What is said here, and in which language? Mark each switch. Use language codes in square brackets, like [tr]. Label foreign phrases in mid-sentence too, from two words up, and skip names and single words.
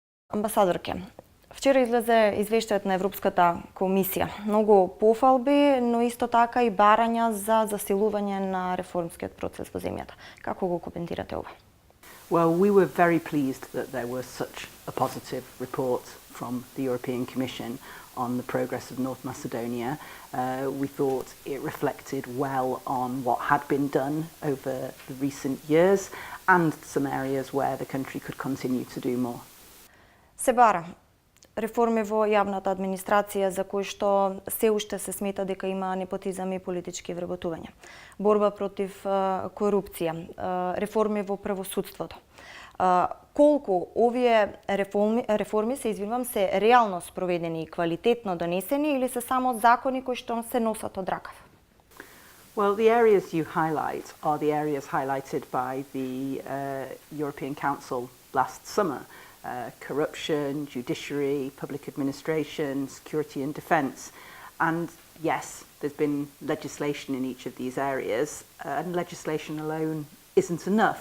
[mk] Амбасадорке, вчера излезе извештајот на Европската комисија. Многу пофалби, но исто така и барања за засилување на реформскиот процес во земјата. Како го коментирате ова? [en] Well, we were very pleased that there was such a positive report from the European Commission on the progress of North Macedonia. We thought it reflected well on what had been done over the recent years and some areas where the country could continue to do more. [mk] Се бара реформи во јавната администрација за кои што се уште се смета дека има непотизам и политички вработувања. Борба против корупција, реформи во правосудството. Колку овие реформи се реално спроведени и квалитетно донесени или се само закони кои што се носат од ракав? [en] Well, the areas you highlight are the areas highlighted by the European Council last summer. Corruption, judiciary, public administration, security and defence. And yes, there's been legislation in each of these areas, and legislation alone isn't enough.